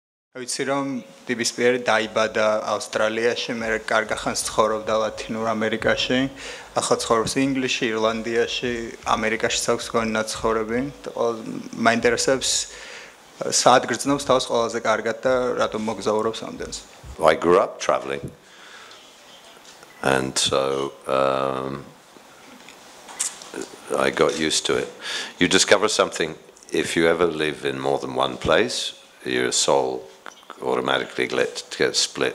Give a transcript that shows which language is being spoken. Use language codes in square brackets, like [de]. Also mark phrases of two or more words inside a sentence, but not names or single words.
[ka] ვიცი რომ დიბისი დაიბადა ავსტრალიაში, მე კარგ ხანს ცხოვრობდა ლათინურ ამერიკაში, ახლა ცხოვრობს ინგლისში, ირლანდიაში, ამერიკაშიც აქვს გონი ნაცხოვრები. მაინტერესებს სად გრძნობს თავს ყველაზე კარგად და რატომ მოგზაურობს ამდენს. [en] I grew up traveling. And so I got used to it. You discover something if you ever live in more than one place, your soul automatically gets split.